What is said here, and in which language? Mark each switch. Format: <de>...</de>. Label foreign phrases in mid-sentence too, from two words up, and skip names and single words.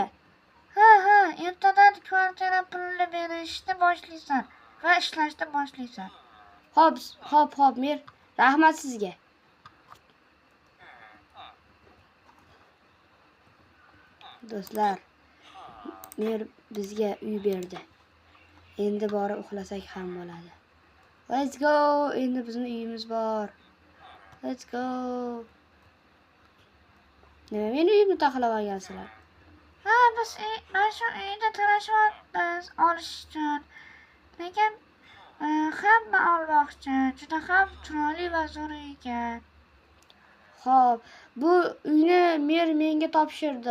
<uz>Ha, ertadan kvartira pulini berishni boshlaysan va ishlashni boshlaysan. Xo'p, mer. Rahmat sizga. Do'stlar, mer bizga uy berdi. Endi borib uxlasak ham bo'ladi.</uz> <en>Let's go.</en> <uz>Endi bizning uyimiz bor.</uz> <en>Let's go.</en> <uz>Nima meni uyimni taxlab olgansizlar? Ha, biz mana shu uyni talashyapmiz olish uchun. Lekin hamma olmoqchi. Juda ham chiroyli va zo'r uy ekan. Xo'p, bu uyni mer menga topshirdi.</uz>